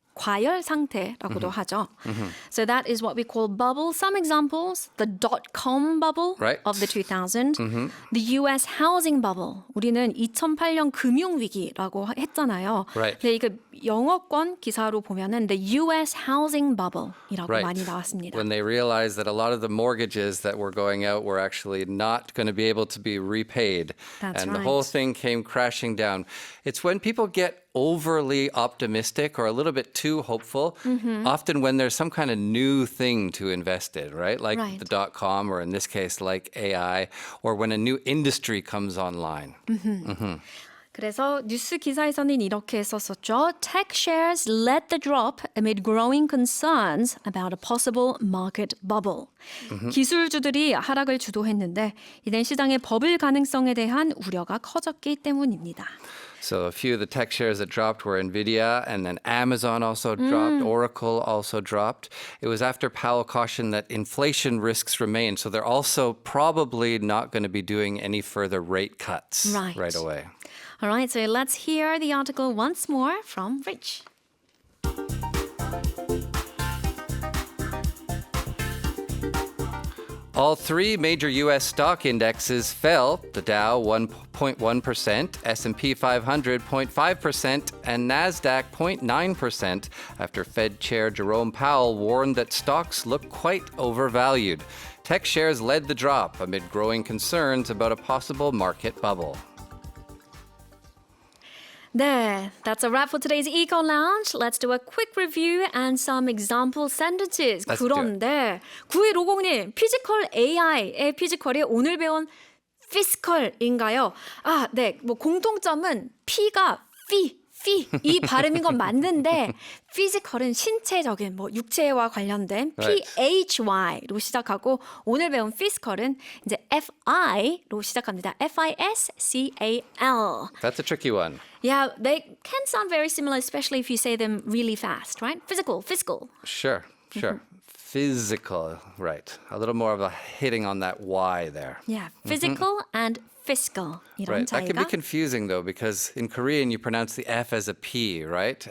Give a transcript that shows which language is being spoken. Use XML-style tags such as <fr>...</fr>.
<ko>과열 상태라고도 하죠.</ko> <en>So that is what we call bubble. Some examples, the dot-com bubble Right. of the 2000, the US housing bubble.</en> <ko>우리는 2008년 금융위기라고 했잖아요.</ko> <en>Right.</en> <ko>근데 이거 영어권 기사로 보면은</ko> <en>the US housing bubble</en> <ko>이라고</ko> <en>Right.</en> <ko>많이 나왔습니다.</ko> <en>When they realized that a lot of the mortgages that were going out were actually not going to be able to be repaid. That's and the whole right. thing came crashing down. It's when people get overly optimistic or a little bit too hopeful, often when there's some kind of new thing to invest in, right? Like Right. the dot-com, or in this case, like AI, or when a new industry comes online.</en> <ko>그래서 뉴스 기사에서는 이렇게 썼었죠.</ko> <en>Tech shares led the drop amid growing concerns about a possible market bubble.</en> <ko>기술주들이 하락을 주도했는데 이는 시장의 버블 가능성에 대한 우려가 커졌기 때문입니다.</ko> <en>So a few of the tech shares that dropped were Nvidia, and then Amazon also dropped. Oracle also dropped. It was after Powell cautioned that inflation risks remain, so they're also probably not going to be doing any further rate cuts Right. away. All right, so let's hear the article once more from Rich. All three major U.S. stock indexes fell. The Dow 1.1%, S&P 500 0.5%, and Nasdaq 0.9% after Fed Chair Jerome Powell warned that stocks look quite overvalued. Tech shares led the drop amid growing concerns about a possible market bubble. 네, that's a wrap for today's Econ Lounge. Let's do a quick review and some example sentences. Let's do it.</en> <ko>그런데 9150님, 피지컬 AI의 피지컬이 오늘 배운 피지컬인가요? 아, 네, 뭐 공통점은 P가 이 발음인 건 맞는데 피지컬은 신체적인 뭐 육체와 관련된</ko> <en>Right.</en> <ko>PHY로 시작하고 오늘 배운 피지컬은 이제 FI로 시작합니다.</ko> <en>FISCAL. That's a tricky one. Yeah, they can sound very similar, especially if you say them really fast, right? Physical. Sure. Physical, right. A little more of a hitting on that Y there. Yeah, physical and fiscal.</en> <ko>이런</ko> <en>Right. That can be</en> <ko>차이가.</ko> <en>confusing though, because in Korean you pronounce the F as a P, right?</en>